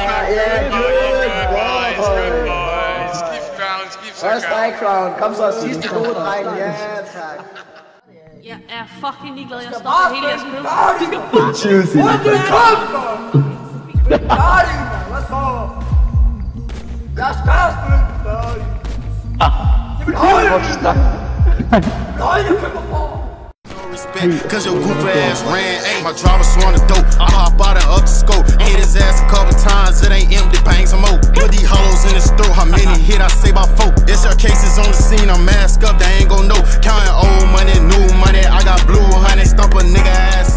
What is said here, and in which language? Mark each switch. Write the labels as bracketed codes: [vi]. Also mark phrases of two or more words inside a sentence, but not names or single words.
[en] First strike crown. [da] Kom så, sidste gode dreng. Ja, tak. Jeg er fucking ligeglad, jeg stopper hele jeres spil. Du skal bare [en] choose it. What the fuck? [da] Vi er færdige, man. Hvad så? Jeg skal spille færdig. Jeg vil holde det. Nej, jeg køber for. [en] Cause your goof ass ran, ayy. My driver swung the dope. I hop out and up the scope. Hit his ass a couple times, it ain't empty, bang some more. Put these holes in his throat, how many hit I say by 4. It's your cases on the scene, I'm masked up, they ain't gon' know. Counting old money, new money, I got blue honey, stomp a nigga ass out.